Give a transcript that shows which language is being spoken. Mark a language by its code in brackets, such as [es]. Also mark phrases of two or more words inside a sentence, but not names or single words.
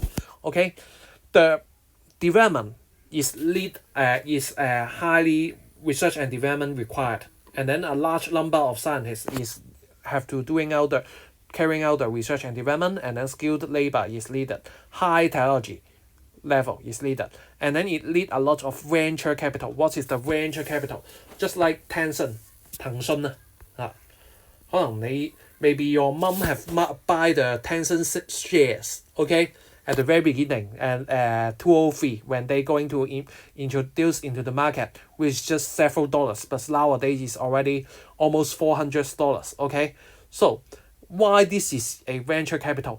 [en] Okay, the development is highly research and development required, and then a large number of scientists is have to doing out the carrying out the research and development, and then skilled labor is needed, high technology level is needed, and then it need a lot of venture capital. What is the venture capital? Just like Tencent 騰訊啊，可能你 maybe your mom have buy the Tencent shares, okay, at the very beginning, and 2003 when they going to introduce into the market with just several dollars, but nowadays it's already almost $400, okay. So why this is a venture capital?